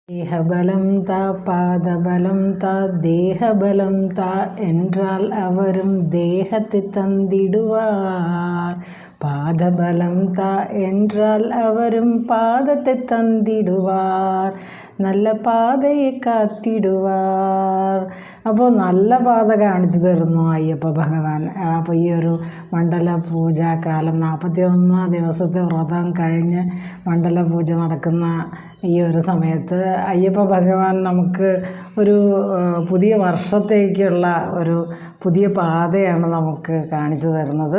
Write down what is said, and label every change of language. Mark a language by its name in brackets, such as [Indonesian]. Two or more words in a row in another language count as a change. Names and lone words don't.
[Tamil] தேகபலம் தா பாதபலம் தா தேகபலம் தா என்றால் அவரும் தேகத்தை தந்திடுவார். பாதபலம் தா என்றால் அவரும் பாதத்தை தந்திடுவார். நல்ல பாதையை காத்திடுவார். [Malayalam] അപ്പോൾ നല്ല പാത കാണിച്ചു തരുന്നു അയ്യപ്പ ഭഗവാൻ. അപ്പോൾ ഈ ഒരു മണ്ഡല പൂജാകാലം 41 ദിവസത്തെ വ്രതം കഴിഞ്ഞ് മണ്ഡല പൂജ നടക്കുന്ന ഈ ഒരു സമയത്ത് അയ്യപ്പ ഭഗവാൻ നമുക്ക് ഒരു പുതിയ വർഷത്തേക്കുള്ള ഒരു പുതിയ പാതയാണ് നമുക്ക് കാണിച്ചു തരുന്നത്.